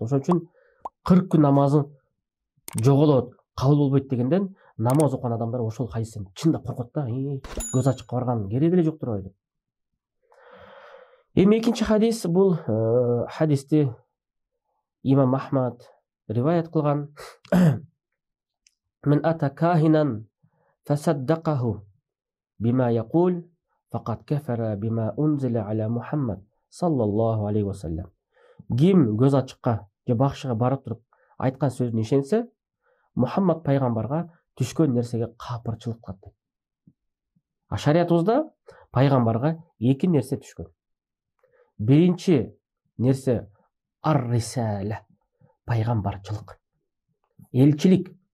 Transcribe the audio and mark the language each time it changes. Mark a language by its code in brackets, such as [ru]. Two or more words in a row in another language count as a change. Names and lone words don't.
[ky] Ошон үчүн 40 күн намазы жоголот, кабыл болбойт дегенден намаз окуган адамдар ошол хадистен чындап коркот да. Көз ачыкка барган кереги деле жок турбайбы. Эми экинчи хадис, бул хадисти имам Ахмад риваят кылган. [ar] من أتى كاهنا فصدقه بما يقول فقد كفر بما أنزل على محمد صلى الله عليه وسلم. [ky] Ким көз ачыкка же бакчыга барып туруп айткан сөзүн ишенсе, Мухаммад пайгамбарга түшкөн нерсеге капырчылык кылат дейт. Шариятыбызда пайгамбарга 2 нерсе түшкөн. Биринчи нерсе ар-рисала, пайгамбарчылык, элчилик.